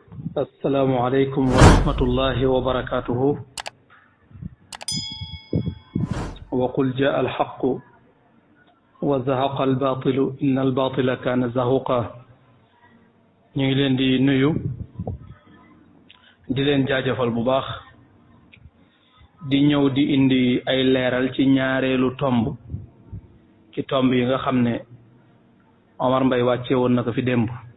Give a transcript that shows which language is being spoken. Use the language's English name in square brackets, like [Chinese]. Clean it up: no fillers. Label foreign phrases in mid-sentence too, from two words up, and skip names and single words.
[Arabic] السلام عليكم ورحمة الله وبركاته. وقل جاء الحق وزهق الباطل إن الباطل كان زهوقا. [Wolof] ñi leen di nuyu di leen jaajëfal bu baax di ñëw di indi ay leeral ci ñaareelu tomb ci tomb yi nga xam ne Omar Mbaye wàcce woon na ko fi démb.